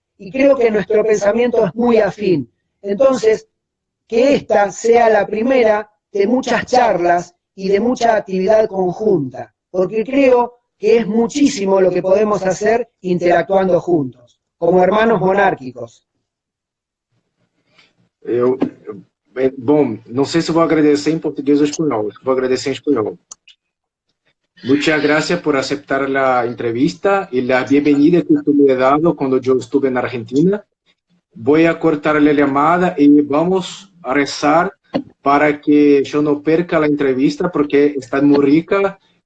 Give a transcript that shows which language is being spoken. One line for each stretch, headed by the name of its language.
Spanish: Y creo que nuestro pensamiento es muy afín. Entonces, que esta sea la primera de muchas charlas y de mucha actividad conjunta, porque creo que es muchísimo lo que podemos hacer interactuando juntos, como hermanos monárquicos.
Portuguese: Bom, não sei se vou agradecer em português ou espanhol, vou agradecer em espanhol.
Spanish: Muchas gracias por aceptar la entrevista y la bienvenida que tú me has dado cuando yo estuve en Argentina. Voy a cortar la llamada y vamos a rezar para que yo no perca la entrevista porque está muy rica.